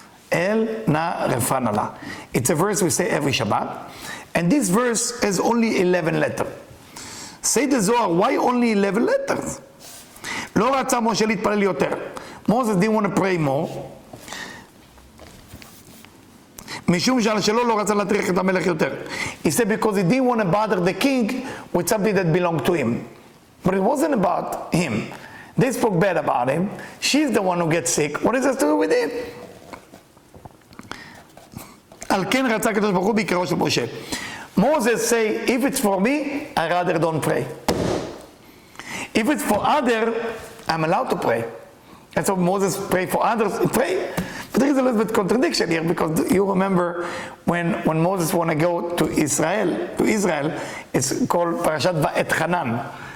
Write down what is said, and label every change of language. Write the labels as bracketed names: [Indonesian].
[English] El Na Refanala. It's a verse we say every Shabbat. And this verse has only 11 letters. Say the Zohar, why only 11 letters? [Hebrew] לא רצה משה להתפלל יותר. [English] Moses didn't want to pray more. [Hebrew] משום שעל שלו לא רצה להטריח את המלך יותר. [English] He said because he didn't want to bother the king with something that belonged to him. But it wasn't about him. They spoke bad about him. She's the one who gets sick. What is this to do with it? [Hebrew] על כן רצה הקדוש ברוך הוא בעיקרו של משה. [English] Moses say, if it's for me, I rather don't pray. If it's for other, I'm allowed to pray. And so Moses prayed for others, pray. But there is a little bit contradiction here, because you remember when Moses want to go to Israel, it's called Parashat Va'et Hanan.